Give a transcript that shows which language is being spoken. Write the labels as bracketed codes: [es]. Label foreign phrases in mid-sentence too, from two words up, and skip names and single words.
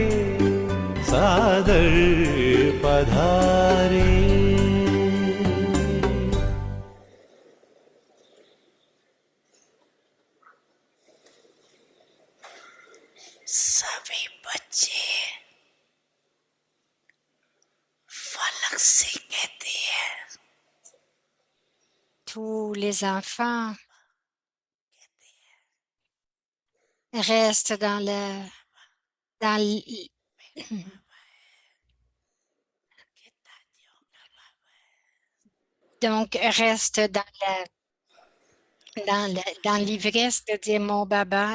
[hi] सादर पधारिए सभी बच्चे फलक से कहते हैं [fr] Tous les enfants restent donc restent dans l'ivresse de dire mon baba.